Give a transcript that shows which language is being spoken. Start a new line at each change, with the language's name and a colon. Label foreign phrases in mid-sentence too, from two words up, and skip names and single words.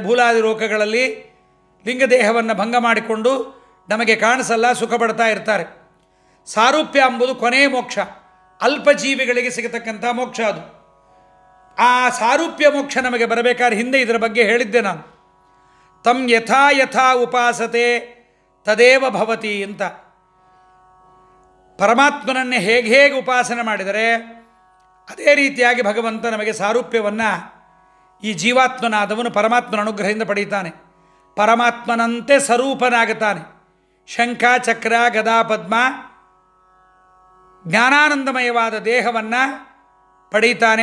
Kannada: ಭೂಲಾದಿ ಲೋಕಗಳಲ್ಲಿ ಲಿಂಗದೇಹವನ್ನು ಭಂಗ ಮಾಡಿಕೊಂಡು ನಮಗೆ ಕಾಣಿಸಲ್ಲ, ಸುಖ ಪಡ್ತಾ ಇರ್ತಾರೆ. ಸಾರೂಪ್ಯ ಎಂಬುದು ಕೊನೆಯ ಮೋಕ್ಷ, ಅಲ್ಪಜೀವಿಗಳಿಗೆ ಸಿಗತಕ್ಕಂಥ ಮೋಕ್ಷ ಅದು. ಆ ಸಾರೂಪ್ಯ ಮೋಕ್ಷ ನಮಗೆ ಬರಬೇಕಾದ್ರೆ ಹಿಂದೆ ಇದರ ಬಗ್ಗೆ ಹೇಳಿದ್ದೆ ನಾನು.
Sanskrit: ತಂ ಯಥಾ ಯಥಾ ಉಪಾಸತೆ ತದೇವ ಭವತಿ ಅಂತ.
Kannada: ಪರಮಾತ್ಮನನ್ನೇ ಹೇಗೆ ಹೇಗೆ ಉಪಾಸನೆ ಮಾಡಿದರೆ ಅದೇ ರೀತಿಯಾಗಿ ಭಗವಂತ ನಮಗೆ ಸಾರೂಪ್ಯವನ್ನು ಈ ಜೀವಾತ್ಮನಾದವನು ಪರಮಾತ್ಮನ ಅನುಗ್ರಹದಿಂದ ಪಡೀತಾನೆ. ಪರಮಾತ್ಮನಂತೆ ಸ್ವರೂಪನಾಗುತ್ತಾನೆ. ಶಂಖ, ಚಕ್ರ, ಗದಾ, ಪದ್ಮ ಜ್ಞಾನಾನಂದಮಯವಾದ ದೇಹವನ್ನು ಪಡೀತಾನೆ.